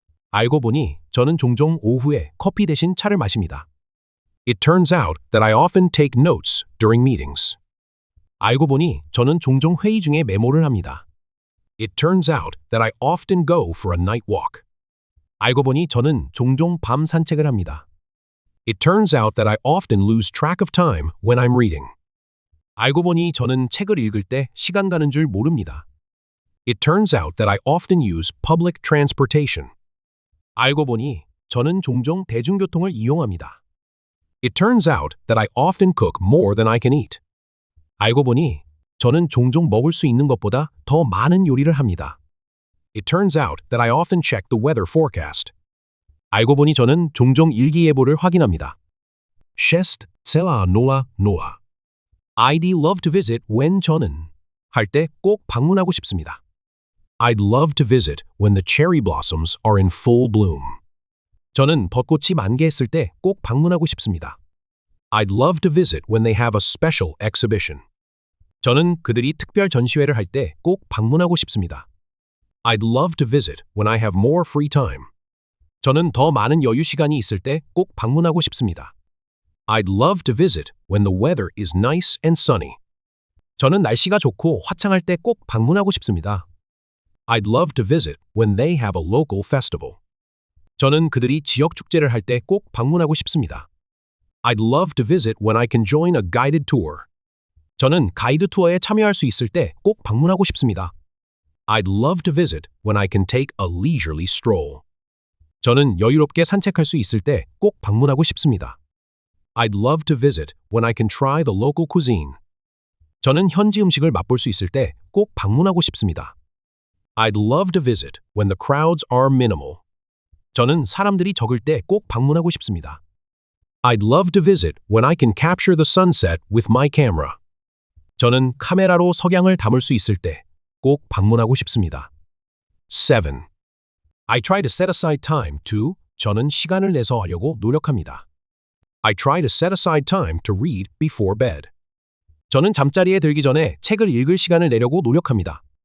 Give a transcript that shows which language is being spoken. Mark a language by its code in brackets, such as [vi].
[ko] 알고 보니 저는 종종 오후에 커피 대신 차를 마십니다. [en] It turns out that I often take notes during meetings. [ko] 알고 보니 저는 종종 회의 중에 메모를 합니다. [en] It turns out that I often go for a night walk. [ko] 알고 보니 저는 종종 밤 산책을 합니다. [en] It turns out that I often lose track of time when I'm reading. [ko] 알고 보니 저는 책을 읽을 때 시간 가는 줄 모릅니다. [en] It turns out that I often use public transportation. [ko] 알고 보니 저는 종종 대중교통을 이용합니다. [en] It turns out that I often cook more than I can eat. [ko] 알고 보니 저는 종종 먹을 수 있는 것보다 더 많은 요리를 합니다. [en] It turns out that I often check the weather forecast. [ko] 알고 보니 저는 종종 일기예보를 확인합니다. Chest, 셀라, 노아. [en] I'd love to visit when [ko] 저는 할 때 꼭 방문하고 싶습니다. [en] I'd love to visit when the cherry blossoms are in full bloom. [ko] 저는 벚꽃이 만개했을 때 꼭 방문하고 싶습니다. [en] I'd love to visit when they have a special exhibition. [ko] 저는 그들이 특별 전시회를 할 때 꼭 방문하고 싶습니다. [en] I'd love to visit when I have more free time. [ko] 저는 더 많은 여유 시간이 있을 때 꼭 방문하고 싶습니다. [en] I'd love to visit when the weather is nice and sunny. [ko] 저는 날씨가 좋고 화창할 때 꼭 방문하고 싶습니다. [en] I'd love to visit when they have a local festival. [ko] 저는 그들이 지역 축제를 할 때 꼭 방문하고 싶습니다. [en] I'd love to visit when I can join a guided tour. [ko] 저는 가이드 투어에 참여할 수 있을 때 꼭 방문하고 싶습니다. [en] I'd love to visit when I can take a leisurely stroll. [ko] 저는 여유롭게 산책할 수 있을 때 꼭 방문하고 싶습니다. [en] I'd love to visit when I can try the local cuisine. [ko] 저는 현지 음식을 맛볼 수 있을 때 꼭 방문하고 싶습니다. [en] I'd love to visit when the crowds are minimal. [ko] 저는 사람들이 적을 때 꼭 방문하고 싶습니다. [en] I'd love to visit when I can capture the sunset with my camera. [ko] 저는 카메라로 석양을 담을 수 있을 때 꼭 방문하고 싶습니다. 7. [en] I try to set aside time to. [ko] 저는 시간을 내서 하려고 노력합니다. [en] I try to set aside time to read before bed. [ko] 저는 잠자리에 들기 전에 책을 읽을 시간을 내려고 노력합니다.